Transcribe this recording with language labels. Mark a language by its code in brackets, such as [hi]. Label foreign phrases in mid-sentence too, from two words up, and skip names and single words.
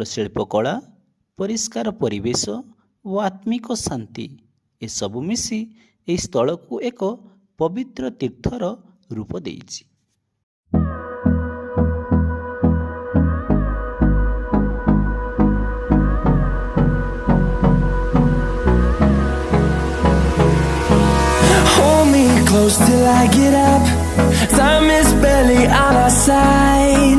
[or] ଶିଳ୍ପକଳା, ପରିଷ୍କାର ପରିବେଶ ଓ ଆତ୍ମିକ ଶାନ୍ତି ଏସବୁ ମିଶି ଏହି ସ୍ଥଳକୁ ଏକ ପବିତ୍ର ତୀର୍ଥର ରୂପ ଦେଇଛି। [en] Close till I get up. Time is barely on our side.